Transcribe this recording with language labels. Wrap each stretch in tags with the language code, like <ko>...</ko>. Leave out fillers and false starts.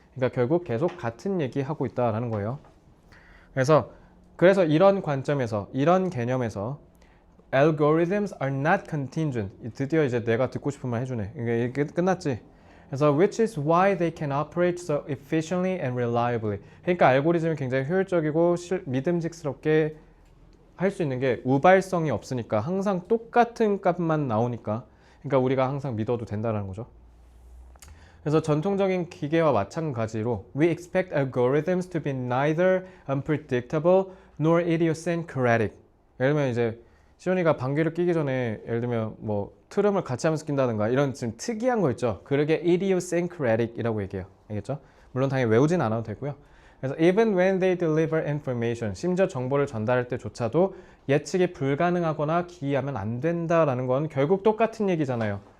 <ko>그러니까 결국 계속 같은 얘기 하고 있다라는 거예요. 그래서 이런 관점에서 이런 개념에서</ko> <en>algorithms are not contingent.</en> <ko>드디어 이제 내가 듣고 싶은 말 해주네. 이게 끝났지. 그래서</ko> <en>which is why they can operate so efficiently and reliably.</en> <ko>그러니까 알고리즘이 굉장히 효율적이고 믿음직스럽게 할 수 있는 게 우발성이 없으니까 항상 똑같은 값만 나오니까 그러니까 우리가 항상 믿어도 된다는 거죠. 그래서 전통적인 기계와 마찬가지로</ko> <en>we expect algorithms to be neither unpredictable nor idiosyncratic.</en> <ko>예를 들면 이제 시온이가 방귀를 끼기 전에 예를 들면 뭐 트름을 같이 하면서 낀다든가 이런 좀 특이한 거 있죠. 그러게 idiosyncratic이라고 얘기해요. 알겠죠? 물론 당연히 외우진 않아도 되고요. 그래서</ko> <en>even when they deliver information,</en> <ko>심지어 정보를 전달할 때조차도 예측이 불가능하거나 기이하면 안 된다라는 건 결국 똑같은 얘기잖아요.</ko>